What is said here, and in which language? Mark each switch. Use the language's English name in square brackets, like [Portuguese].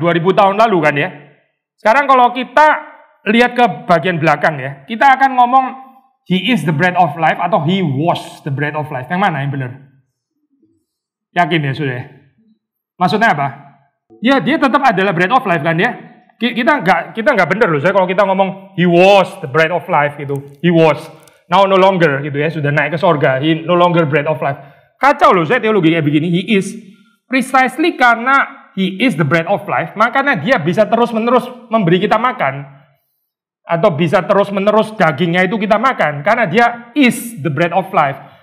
[Indonesian] 2000 tahun lalu kan ya. Sekarang kalau kita lihat ke bagian belakang ya, kita akan ngomong [English] He is the bread of life [Indonesian] atau [English] He was the bread of life. [Indonesian] Yang mana yang benar? Yakin ya sudah? Maksudnya apa? Ya dia tetap adalah bread of life kan ya. Kita nggak benar loh. Saya kalau kita ngomong [English] He was the bread of life gitu, He was now no longer [Indonesian] gitu ya, sudah naik ke sorga, [English] He no longer bread of life. [Indonesian] Kacau loh saya teologi kayak begini. [English] He is precisely [Indonesian] karena [English] He is the bread of life, [Indonesian] makanya dia bisa terus-menerus memberi kita makan. Atau bisa terus-menerus dagingnya itu kita makan. Karena dia [English] is the bread of life.